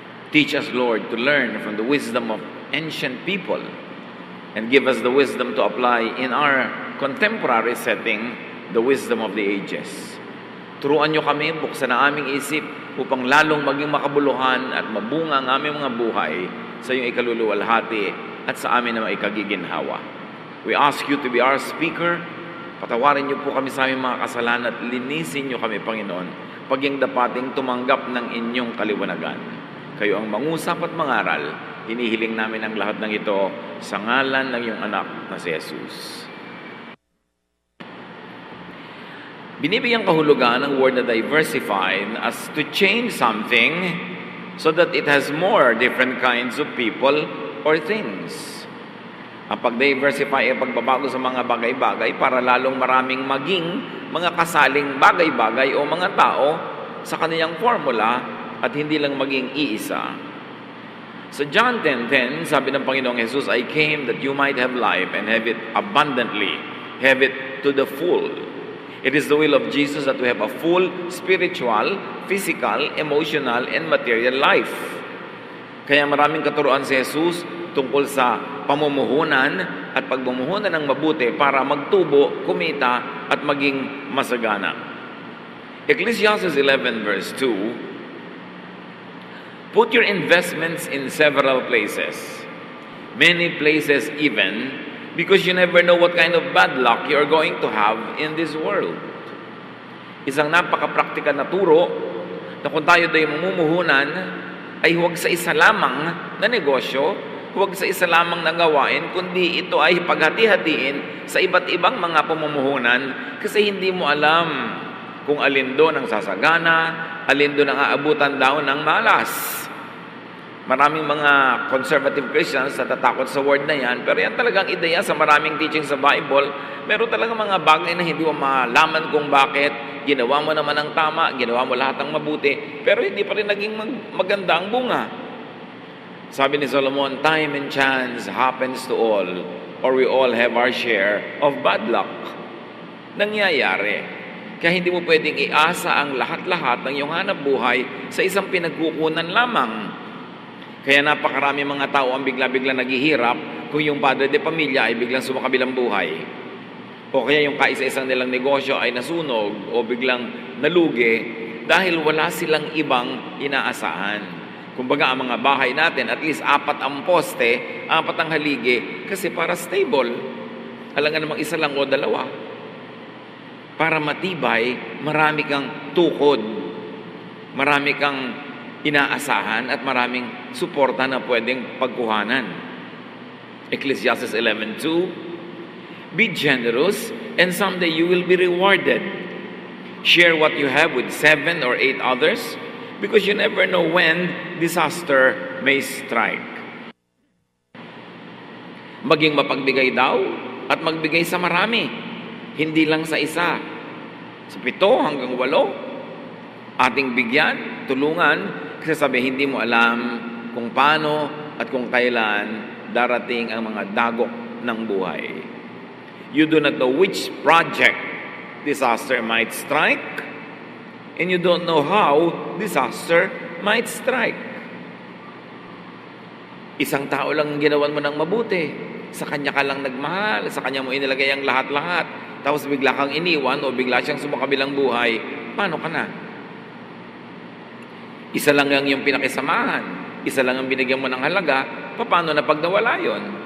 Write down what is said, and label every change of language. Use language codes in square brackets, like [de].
[en] Teach us, Lord, to learn from the wisdom of ancient people and give us the wisdom to apply in our contemporary setting the wisdom of the ages. [tl] Turuan niyo kami, buksan ang aming isip upang lalong maging makabuluhan at mabunga ang aming mga buhay sa iyong ikaluluwalhati at sa amin na maikagiginhawa. [en] We ask you to be our speaker. [tl] Patawarin niyo po kami sa aming mga kasalanan at linisin niyo kami, Panginoon, paging dapating tumanggap ng inyong kaliwanagan. Kayo ang mangusap at mangaral. Hinihiling namin ang lahat ng ito sa ngalan ng iyong anak na si Jesus. Binibigyang kahulugan ang [en] word na diversified as to change something so that it has more different kinds of people or things. [tl] Ang pag-diversify ay pagbabago sa mga bagay-bagay para lalong maraming maging mga kasaling bagay-bagay o mga tao sa kanilang formula at hindi lang maging iisa. Sa John 10:10, sabi ng Panginoong Jesus, [en] I came that you might have life and have it abundantly, have it to the full. It is the will of Jesus that we have a full spiritual, physical, emotional, and material life. [tl] Kaya maraming katuruan si Jesus tungkol sa pamumuhunan at pagmumuhunan ng mabuti para magtubo, kumita, at maging masagana. [en] Ecclesiastes 11 verse 2, put your investments in several places, many places even, because you never know what kind of bad luck you are going to have in this world. [tl] Isang napaka-praktikal na turo na kung tayo ay mamumuhunan, ay huwag sa isa lamang na negosyo, huwag sa isa lamang na gawain, kundi ito ay paghati-hatiin sa iba't ibang mga pamumuhunan kasi hindi mo alam kung alin doon ang sasagana, alin doon ang aabutan daw ng malas. Maraming mga conservative Christians na tatakot sa word na yan, pero yan talagang ideya sa maraming teaching sa Bible. Meron talagang mga bagay na hindi mo malaman kung bakit. Ginawa mo naman ang tama, ginawa mo lahat ng mabuti, pero hindi pa rin naging maganda ang bunga. Sabi ni Solomon, [en] time and chance happens to all, or we all have our share of bad luck. [tl] Nangyayari. Kaya hindi mo pwedeng iasa ang lahat-lahat ng iyong hanap buhay sa isang pinagkukunan lamang. Kaya napakarami mga tao ang bigla-bigla naghihirap kung yung padre de pamilya ay biglang sumakabilang buhay. O kaya yung kaisa-isang nilang negosyo ay nasunog o biglang nalugi dahil wala silang ibang inaasahan. Kumbaga ang mga bahay natin, at least 4 ang poste, 4 ang haligi, kasi para stable. Alangan namang isa lang o 2. Para matibay, marami kang tukod. Marami kang inaasahan at maraming suporta na pwedeng pagkuhanan. [en] Ecclesiastes 11:2, be generous and someday you will be rewarded. Share what you have with 7 or 8 others because you never know when disaster may strike. [tl] Maging mapagbigay daw at magbigay sa marami, hindi lang sa isa. Sa 7 hanggang 8, ating bigyan, tulungan, kasi sabi, hindi mo alam kung paano at kung kailan darating ang mga dagok ng buhay. [en] You do not know which project disaster might strike, and you don't know how disaster might strike. [tl] Isang tao lang ginawan mo ng mabuti. Sa kanya ka lang nagmahal, sa kanya mo inilagay ang lahat-lahat. Tapos bigla kang iniwan o bigla siyang sumakabilang buhay, paano ka na? Isa lang yung pinakisamahan. Isa lang ang binigyan mo ng halaga, paano na pag nawala yun?